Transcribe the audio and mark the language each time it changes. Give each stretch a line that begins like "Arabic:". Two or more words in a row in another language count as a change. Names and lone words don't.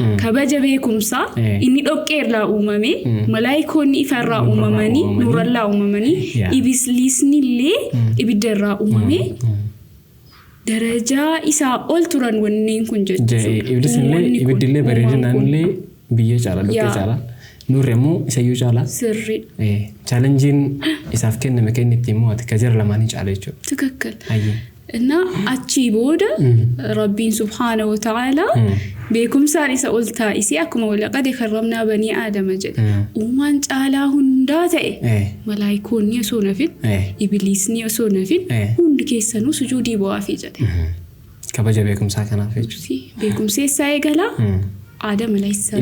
Oromo: Kabaja beekumsaa inni dhoqqeerraa uumame malaayikoonni ifarraa uumamanii nuurarraa uumamanii iblisnillee ibiddarraa uumame darajaa isaa ol turan wanneen kun jechuudha. Ibiddillee bareedinaanillee biyya caala dhoqqee caala nuurri immoo isayyuu caala. Sirri. Chaalenjiin isaaf kenname kennitti immoo ati kajara lamaanii caala jechuudha. Tikakkal. ana achi booda Rabbiin
Arabic: سبحانه وتعالى
Oromo: beekumsaan isa ol taa'isee akkuma
Arabic: ولقد كرمنا بني آدم
Oromo: jedhe uumaan caalaa hundaa ta'e malaayikoonni osoo nafin ibliisni osoo nafin hundi keessanuu sujuudii bu'aafii jedhe. Kabaja beekumsaa kanaaf jechuudha. Beekumseessaa eegalaa Aadam
Arabic: عليه السلام